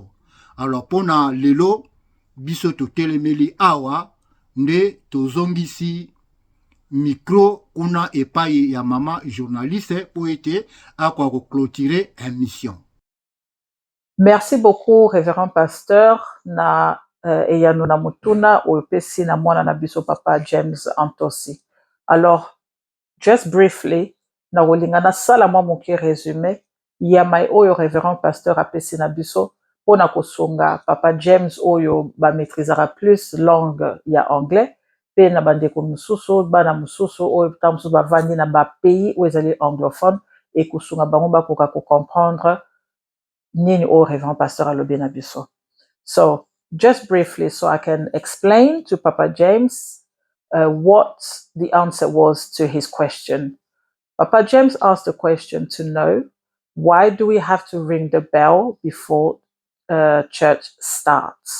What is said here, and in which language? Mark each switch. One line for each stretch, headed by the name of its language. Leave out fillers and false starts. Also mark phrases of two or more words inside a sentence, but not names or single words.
Lingala: Alors pona lelo biso to telemeli awa nde tozongisi micro kuna epai ya mama journaliste po ete akwa ko
French: clôturer émission. Merci beaucoup révérend pasteur
Lingala: na eyano na mutuna oyo pesi na mwana na biso papa James Antosi. Alors
English: just briefly
Lingala: na wolingana sala mwa moke résumé ya mai oyo
French: révérend pasteur
Lingala: apesi na biso pona kosunga papa James oyo ba
French: maîtrisera plus langue
Lingala: ya anglais pe na bandeko mususu bana mususu oyo tamsu bavandi na ba pays oyo ezali anglophone et kosunga bango bakoka ko comprendre nini oyo
French: révérend pasteur
Lingala: alobi na biso.
English: So just briefly so I can explain to Papa James what the answer was to his question. Papa James asked the question to know, why do we have to ring the bell before church starts?